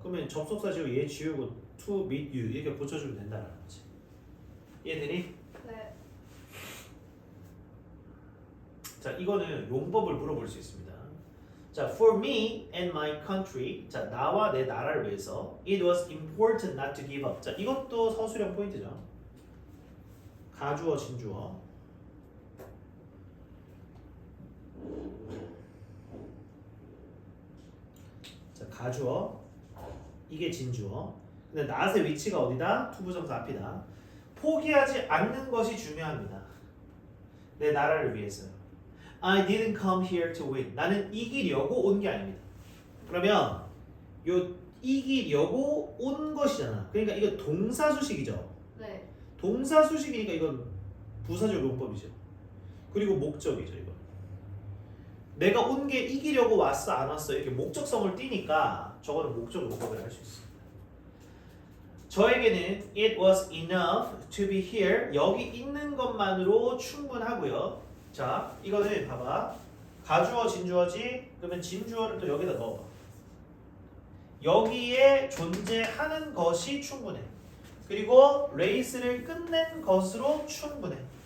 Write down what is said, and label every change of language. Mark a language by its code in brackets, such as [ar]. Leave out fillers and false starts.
[ko] 그러면 접속사 지우고 얘 지우고 [en] to meet you [ko] 이렇게 고쳐주면 된다는 거지. 이해되니? 네. 자, 이거는 용법을 물어볼 수 있습니다. [en] 자, for me and my country. [ko] 자, 나와 내 나라를 위해서. [en] It was important not to give up. [ko] 자, 이것도 서술형 포인트죠. 가주어, 진주어. 자, 가주어. 이게 진주어. 근데 not의 위치가 어디다? 투부정사 앞이다. 포기하지 않는 것이 중요합니다. 내 나라를 위해서요. [en] I didn't come here to win. [ko] 나는 이기려고 온 게 아닙니다. 그러면 요 이기려고 온 것이잖아. 그러니까 이거 동사수식이죠. 네. 동사수식이니까 이건 부사적 용법이죠. 그리고 목적이죠. 이거. 내가 온 게 이기려고 왔어 안 왔어 이렇게 목적성을 띠니까 저거는 목적 용법을 할 수 있습니다. 저에게는 [en] it was enough to be here. [ko] 여기 있는 것만으로 충분하고요. 자, 이거는 봐봐. 가주어, 진주어지. 그러면 진주어를 또 여기다 넣어봐. 여기에 존재하는 것이 충분해. 그리고 레이스를 끝낸 것으로 충분해.